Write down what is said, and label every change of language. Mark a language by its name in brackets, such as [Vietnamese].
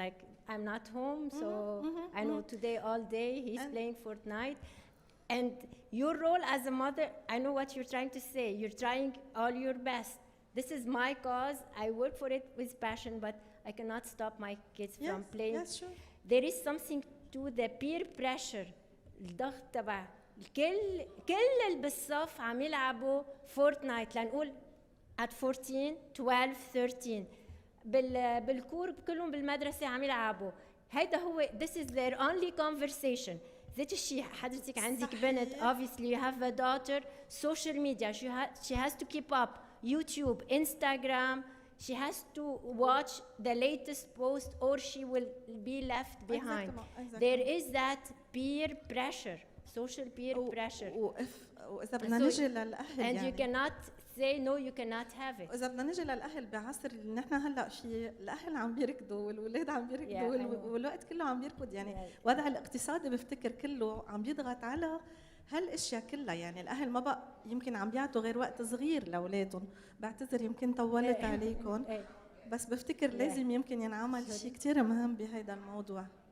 [English] Like, I'm not home, so I know today all day he's playing Fortnite. And your role as a mother, I know what you're trying to say. You're trying all your best. This is my cause. I work for it with passion, but I cannot stop my kids from playing. Yes, sure. There is something to the peer pressure. [Arabic] الضغط تبع كل اللي بالصف عم يلعبوا فورتنايت لنقول at 14 12 13 بالكور كلهم بالمدرسه عم يلعبوا. هيدا هو [English] this is their only conversation. [Arabic] ذات الشيء حضرتك عندك بنت [English] obviously you have a daughter, social media she has to keep up, YouTube, Instagram, she has to watch the latest post or she will be left behind. Exactly. There is that peer pressure, social peer pressure. [Arabic] وإذا بدنا نجي للأهل [English] and [Arabic] يعني. [English] you cannot say no, you cannot have it. [Arabic] إذا بدنا نجي للأهل بعصر اللي نحن هلا فيه، الأهل عم بيركضوا والأولاد عم بيركضوا والوقت كله عم بيركض يعني وضع الاقتصادي بفتكر كله عم بيضغط على هالاشياء كلها. يعني الاهل ما بقى يمكن عم بيعطوا غير وقت صغير لاولادهم. بعتذر يمكن طولت عليكم، بس بفتكر لازم يمكن ينعمل شيء كثير مهم بهذا الموضوع.